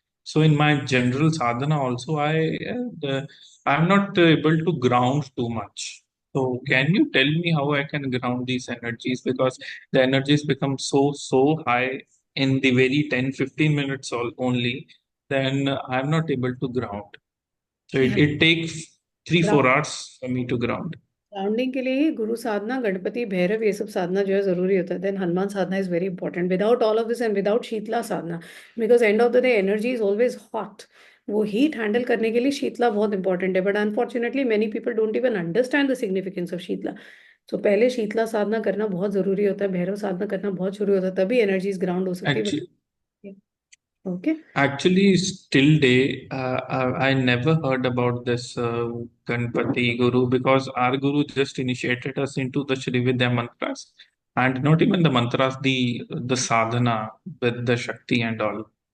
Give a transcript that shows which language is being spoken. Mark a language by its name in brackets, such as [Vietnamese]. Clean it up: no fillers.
[English] So in my general sadhana also I am not able to ground too much. So can you tell me how I can ground these energies? Because the energies become so high in the very 10-15 minutes only, then I'm not able to ground. So it takes 3-4 hours for me to ground. [Hindi] Grounding के लिए ही गुरु साधना, गणपति, भैरव, ये सब साधना जो है जरूरी होता है. [English] Then Hanuman sadhana is very important. Without all of this and without Shitala sadhana, because end of the day energy is always hot. [Hindi] वो हीट हैंडल करने के लिए शीतला बहुत इंपॉर्टेंट है. [English] But unfortunately many people don't even understand the significance of Shitala. [Hindi] तो पहले शीतला साधना करना बहुत जरूरी होता है, भैरव साधना करना बहुत जरूरी होता है, तभी एनर्जीज ग्राउंड हो सकती है. [English] Actually, okay. actually, still day, I never heard about this Ganpati Guru, because our Guru just initiated us into the Shri Vidya mantras, and not even the mantras, the sadhana with the Shakti and all.